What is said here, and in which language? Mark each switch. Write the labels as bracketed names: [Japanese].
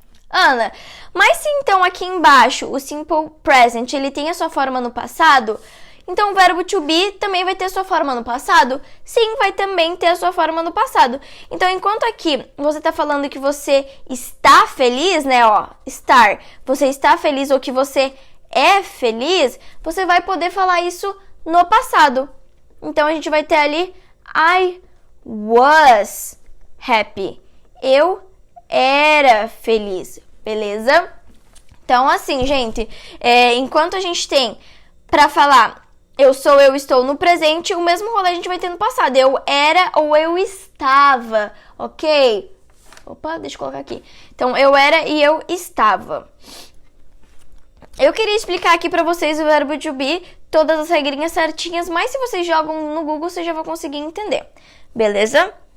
[Portuguese] Ana, mas se então aqui embaixo o simple present ele tem a sua forma no passado, então o verbo to be também vai ter a sua forma no passado? Sim, vai também ter a sua forma no passado. Então, enquanto aqui você tá falando que você está feliz, né, ó, estar, você está feliz ou que você é feliz, você vai poder falar isso no passado. Então, a gente vai ter ali [English] I was happy. [Portuguese] Eu era feliz, beleza? Então, assim, gente, enquanto a gente tem pra falar eu sou, eu estou no presente, o mesmo rolê a gente vai ter no passado. Eu era ou eu estava, ok? Opa, deixa eu colocar aqui. Então, eu era e eu estava. Eu queria explicar aqui pra vocês o verbo to be, todas as regrinhas certinhas, mas se vocês jogam no Google, vocês já vão conseguir entender, beleza?